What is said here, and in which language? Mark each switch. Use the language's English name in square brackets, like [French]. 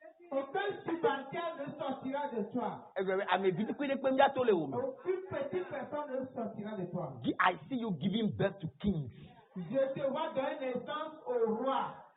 [French] Aucun subalterne ne sortira de toi. Amen. Vite que de pe biato le homme. Aucune petite personne ne sortira de toi. [English] I see you giving birth to kings. [French] Je te vois donner naissance au roi.